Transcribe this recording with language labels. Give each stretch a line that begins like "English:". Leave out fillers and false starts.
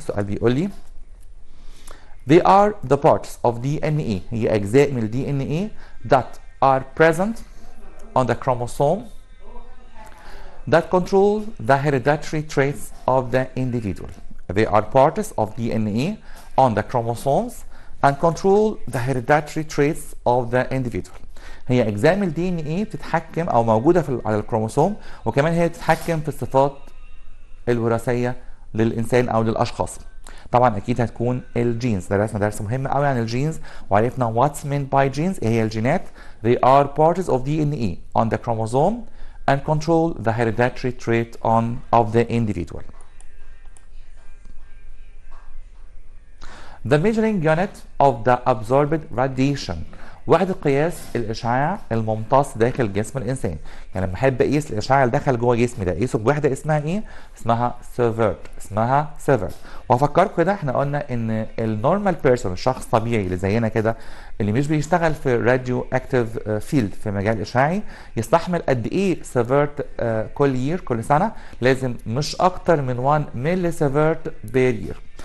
Arabic: سؤال بيقول لي
English: They are the parts of DNA،
Arabic: هي أجزاء من ال
English: DNA that are present on the chromosome that control the hereditary traits of the individual. They are parts of DNA on the chromosomes and control the hereditary traits of the individual.
Arabic: هي أجزاء من ال DNA بتتحكم أو موجودة على الكروموسوم، وكمان هي بتتحكم في الصفات الوراثية للإنسان أو للأشخاص. طبعا اكيد هتكون الجينز، درسنا درس مهم قوي عن الجينز وعرفنا
English: what's meant by genes,
Arabic: ايه هي الجينات.
English: they are parts of DNA on the chromosome and control the hereditary trait of the individual. The measuring unit of the absorbed radiation،
Arabic: وحدة قياس الإشعاع الممتص داخل جسم الإنسان. يعني لما أحب أقيس الإشعاع اللي دخل جوه جسمي ده أقيسه بوحدة اسمها إيه؟ اسمها سيفرت، اسمها سيفرت. وهفكركم كده إحنا قلنا إن النورمال بيرسون الشخص الطبيعي اللي زينا كده اللي مش بيشتغل في راديو اكتيف فيلد في مجال إشعاعي يستحمل قد إيه سيفرت كل سنة؟ لازم مش أكتر من 1 ملي سيفرت بير يير.